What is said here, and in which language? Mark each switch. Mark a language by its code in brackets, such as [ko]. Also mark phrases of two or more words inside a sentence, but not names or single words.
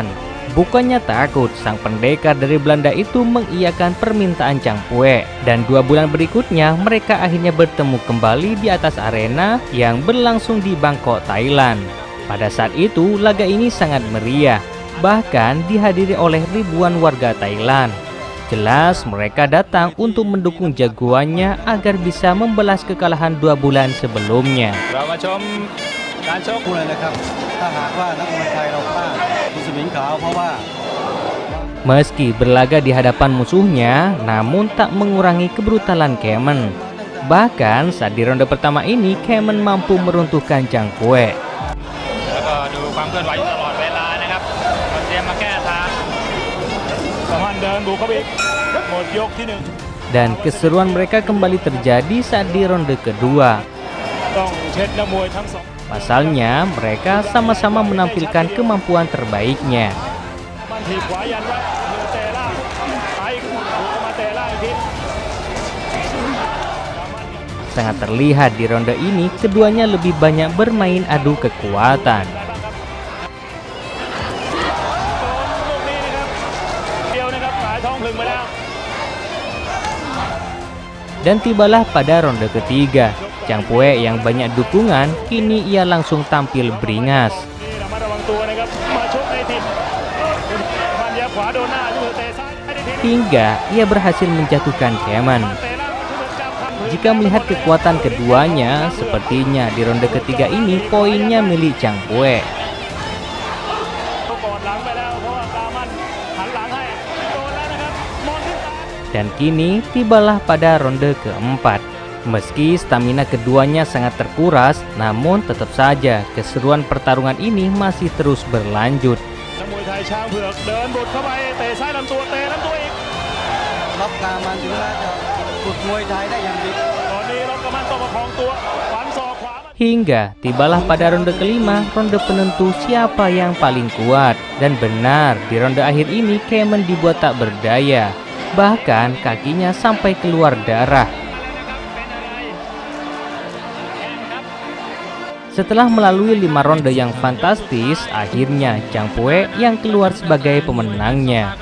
[id] Bukannya takut, sang pendekar dari Belanda itu mengiyakan permintaan Chang Pue, dan 2 bulan berikutnya mereka akhirnya bertemu kembali di atas arena yang berlangsung di Bangkok, Thailand. Pada saat itu, laga ini sangat meriah, bahkan dihadiri oleh ribuan warga Thailand. Jelas mereka datang untuk mendukung jagoannya agar bisa membalas kekalahan 2 bulan sebelumnya. [th] เรามาชมการชก พูดเลยนะครับถ้าหากว่านักมวยไทยเราพลาดคุณสมิงขาวเพราะว่า [id] Meski berlaga di hadapan musuhnya, namun tak mengurangi kebrutalan Kemen. Bahkan saat di ronde pertama ini, Kemen mampu meruntuhkan Chang Pue. [th] แล้วก็ดูความเคลื่อนไหวอยู่ตลอดเวลานะครับก็เตรียมมาแก้ทางสามารถเดินบุกเข้าไปอีกหมดยกที่ 1 [id] Dan keseruan mereka kembali terjadi saat di ronde kedua. [th] ต้องเช็ดนักมวยทั้งสอง [id] Pasalnya, mereka sama-sama menampilkan kemampuan terbaiknya. [th] มันถีบขวายันไว้มือเตะล่างไปบุกมาเตะล่างอีกที [id] Sangat terlihat di ronde ini, keduanya lebih banyak bermain adu kekuatan. [th] ลูกนี้นะครับเดียวนะครับหงายท้องพลึงไปแล้ว [id] Dan tibalah pada ronde ketiga. Chang Pue yang banyak dukungan, kini ia langsung tampil beringas. [th] นี่ระมัดระวังตัวนะครับมาชกในถิ่นมันยับขวาโดนหน้ามือเตะซ้ายให้ได้ที [id] Hingga ia berhasil menjatuhkan Kemen. [th] เตะล่างมือจับทัน [id] Jika melihat kekuatan keduanya, sepertinya di ronde ketiga ini poinnya milik Chang Pue. [th] ก่อนหลังไปแล้วเพราะว่าตามันหันหลังให้โดนแล้วนะครับมองขึ้นตา [id] Dan kini tibalah pada ronde keempat. Meski stamina keduanya sangat terkuras, namun tetap saja keseruan pertarungan ini masih terus berlanjut. [th] นักมวยไทยช้างเผือกเดินบดเข้าไปเตะซ้ายลำตัวเตะลำตัวอีก ล็อกกามันถึงน่าจะฝึกมวยไทยได้อย่างดี ตอนนี้ล็อกกำมันต้องประคองตัวฟันศอกขวา [id] Hingga tibalah pada ronde kelima, ronde penentu siapa yang paling kuat. Dan benar, di ronde akhir ini Kemen dibuat tak berdaya. Bahkan kakinya sampai keluar darah. Setelah melalui 5 ronde yang fantastis, akhirnya Chang Pue yang keluar sebagai pemenangnya.